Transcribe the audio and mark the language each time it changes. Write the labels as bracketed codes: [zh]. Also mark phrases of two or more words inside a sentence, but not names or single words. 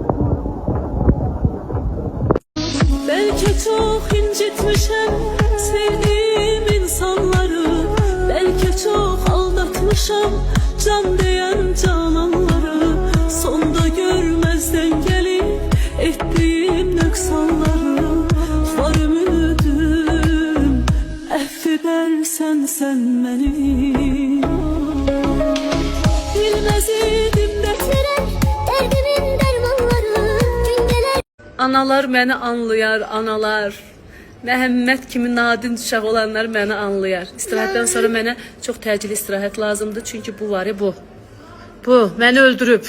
[tr] Belki çok incitmişim sevdiğim insanları, belki çok aldatmışım can diyen cananları. Sonda görmezden gelip ettiğim nöksanları. Var ümidim affedersen sen beni. Bilmez idim dertlerek derdimin dermanları. [az] Güngeler analar məni anlayar, analar. Məhəmməd kimi nadin uşaq olanlar məni anlayar. İstirahətdən sonra mənə çox təcili istirahət lazımdır. Çünki bu var ya bu. Bu məni öldürüb.